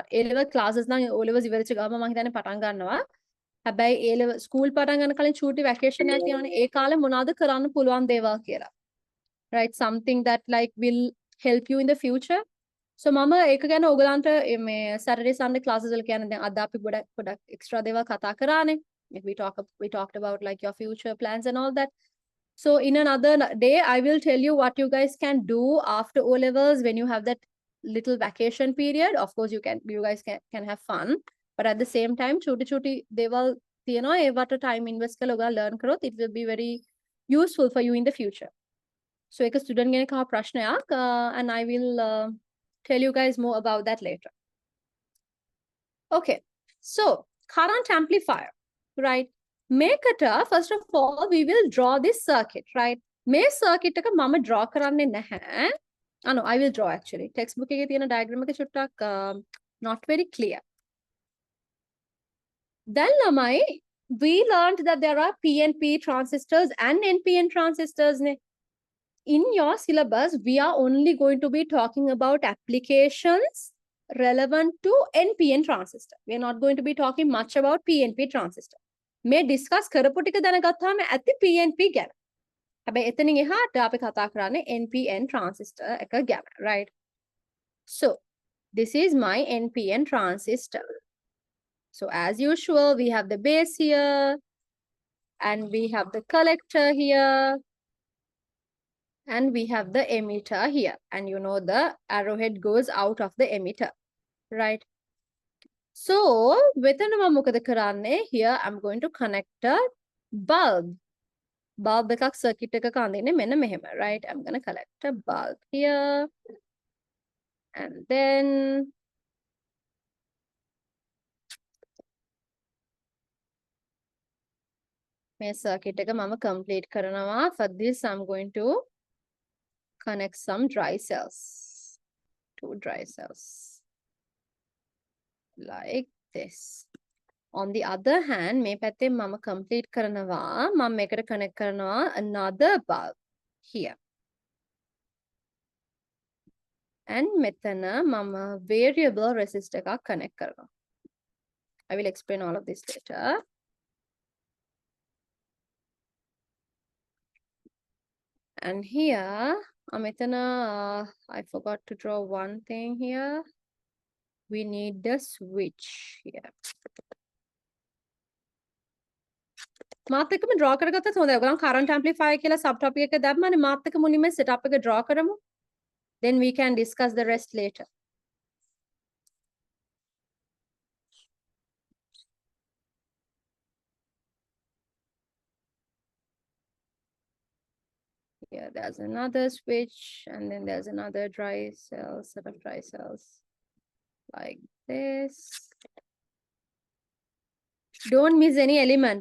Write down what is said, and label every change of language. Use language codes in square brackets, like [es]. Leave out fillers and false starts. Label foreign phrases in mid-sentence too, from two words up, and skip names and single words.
[en] A level classes [si] නම් [en] O levels [si] ඉවරච්ච ගමන් මම හිතන්නේ පටන් ගන්නවා. හැබැයි [en] A level school [si] පටන් ගන්න කලින් චූටි vacation එකක් තියෙනවානේ. ඒ කාලේ මොනවද කරන්න පුළුවන් දේවල් කියලා. [en] Right? Something that like will help you in the future. [si] So මම ඒක ගැන ඔයගලන්ට මේ [en] Saturday Sunday classes [si] වල කියන්නේ දැන් අද අපි ගොඩක් extra දේවල් කතා කරානේ. [en] We talked about like your future plans and all that. So in another day I will tell you what you guys can do after O levels when you have that little vacation period. Of course you guys can have fun, But at the same time, [si] choti දේවල් තියෙනවා ඒවට time invest කරලා ඔයාලා learn කරොත් [en] it will be very useful for you in the future. So [si] එක student කෙනෙක් අහපු ප්‍රශ්නයක් [en] and I will tell you guys more about that later. Okay, so current amplifier, right? මේකට first of all we will draw this circuit, right? [si] මේ circuit එක මම draw කරන්නේ නැහැ. [en] No, I will draw actually. [si] Textbook එකේ තියෙන diagram එක චුට්ටක් [en] not very clear. Then lamai, we learned that there are PNP transistors and NPN transistors. In your syllabus, we are only going to be talking about applications relevant to NPN transistor. We are not going to be talking much about PNP transistor. [si] May discuss කරපු ටික දැනගත්තාම ඇති PNP ගැන. හැබැයි එතනින් එහාට අපි කතා කරන්නේ [en] NPN transistor [si] එක ගැන, right? [en] So, this is my NPN transistor. So as usual, we have the base here, and we have the collector here, and we have the emitter here. And you know the arrowhead goes out of the emitter, right? So, here I'm going to connect a bulb. [si] Bulb එකක් circuit එකක අඳින්නේ මෙන්න මෙහෙම, right? [en] I'm going to collect a bulb here. And then [si] මේ circuit එක මම complete කරනවා. [en] For this, I'm going to connect some dry cells. 2 dry cells. Like this. On the other hand, [si] මේ පැත්තෙන් මම complete කරනවා. මම මේකට connect කරනවා [en] another bulb here. [si] And මෙතන මම [en] variable resistor [si] එකක් connect කරනවා. [en] I will explain all of this later. And here, I forgot to draw one thing here. We need the switch here. [si] මාත් එක්කම draw කරගත්තත් හොඳයි. ඔයගොල්ලන් [en] current amplifier [si] කියලා subtopic එක දැම්මනේ මාත් එක්ක මුලින්ම setup එක draw කරමු. [en] Then we can discuss the rest later. Yeah, there's another switch, and then there's another dry cell, set of dry cells like this. Don't miss any element.